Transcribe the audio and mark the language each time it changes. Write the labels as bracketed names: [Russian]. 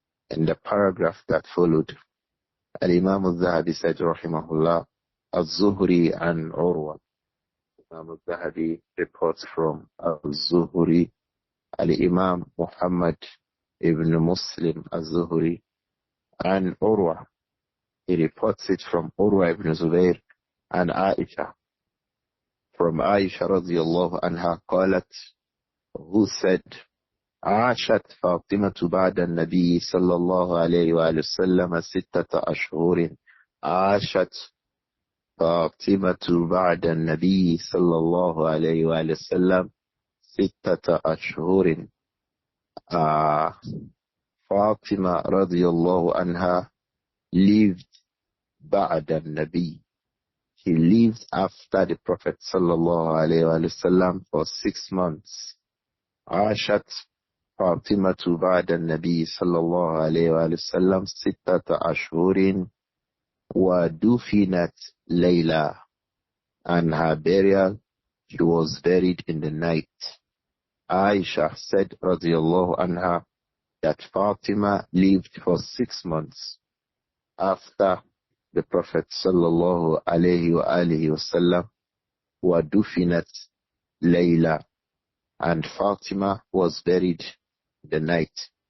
[English] In the paragraph that followed, Imām Adh-Dhahabi said, Rahimahullah, Az-Zuhri an Urwa. Imām Adh-Dhahabi reports from Az-Zuhri, Al-Imam Muhammad ibn Muslim Az-Zuhri, and Urwa. He reports it from Urwa ibn Zubayr and Aisha. [Arabic] From Aisha radiyallahu anha qalat, [English] who said, [Arabic] عاشت فاطمة بعد النبي صلى الله عليه وآله وسلم 6 أشهر. عاشت فاطمة بعد النبي صلى الله عليه وآله وسلم 6 أشهر. [English] Fatima radiyallahu anha lived [Arabic] بعد النبي. [English] He lived after the Prophet sallallahu alayhi wa sallam for 6 months. [Arabic] عاشت فاطمة بعد النبي صلى الله عليه وآله وسلم 6 أشهر ودفنت liLla, [English] and her burial, she was buried in the night. Aisha said radiyallahu anha that Fatima lived for 6 months after the Prophet sallallahu alayhi wa alihi wasallam wadufinat liLla, and Fatima was buried in the night.